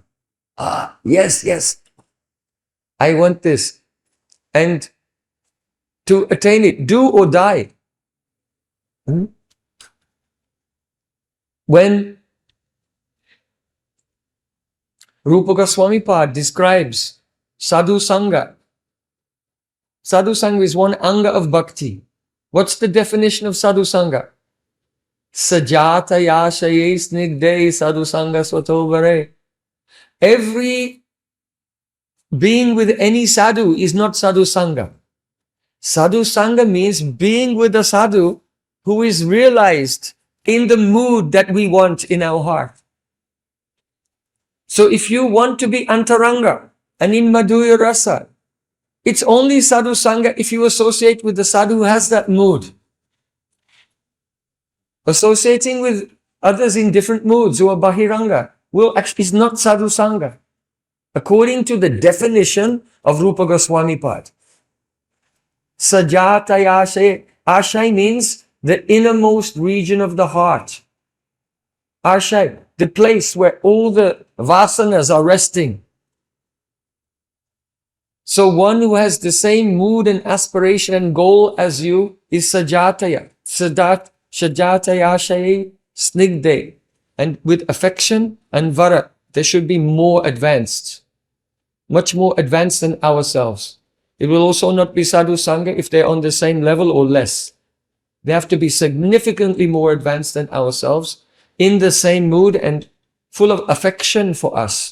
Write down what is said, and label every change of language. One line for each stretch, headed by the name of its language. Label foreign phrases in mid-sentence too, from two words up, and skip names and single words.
English: Yes, I want this. And to attain it, do or die. When Rupa Goswami Pad describes
Sanskrit: sadhu sangha. Sadhu sangha
English: is one anga of bhakti. What's the definition of
Sanskrit: sadhu sangha? Sajata yashaye snigde sadhu sangha swatovare.
English: Every being with any sadhu is not
Sanskrit: sadhu sangha. Sadhu sangha
English: means being with a sadhu who is realized in the mood that we want in our heart. So if you want to be Antaranga and in Madhurya-rasa, it's only
Sanskrit: sadhu sangha
English: if you associate with the sadhu who has that mood. Associating with others in different moods who are Bahiranga is not
Sanskrit: sadhu sangha,
English: according to the definition of Rupa Goswami Pad.
Sanskrit: Sajata yashay.
English: Ashay means the innermost region of the heart. Ashay, the place where all the vasanas are resting. So one who has the same mood and aspiration and goal as you is sajataya.
Sanskrit: Sajatayashay snigde.
English: And with affection and vara, they should be more advanced. Much more advanced than ourselves. It will also not be
Sanskrit: sadhu sangha
English: if they're on the same level or less. They have to be significantly more advanced than ourselves, in the same mood and full of affection for us.